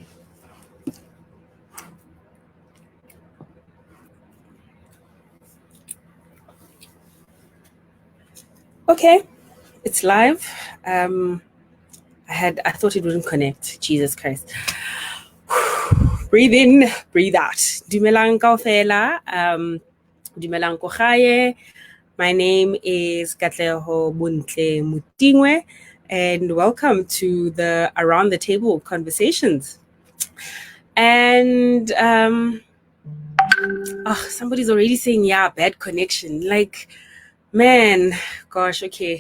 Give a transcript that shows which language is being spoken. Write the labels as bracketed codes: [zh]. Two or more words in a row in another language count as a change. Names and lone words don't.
[en] Okay, it's live. I thought it wouldn't connect. Jesus Christ. Breathe in, breathe out. [st] Dumelang kaofela. Dumelang ko gae. [en] My name is Katleho Buntle Mutingwe, and welcome to the Around the Table Conversations. And somebody's already saying, yeah, bad connection. Like, man, gosh, okay.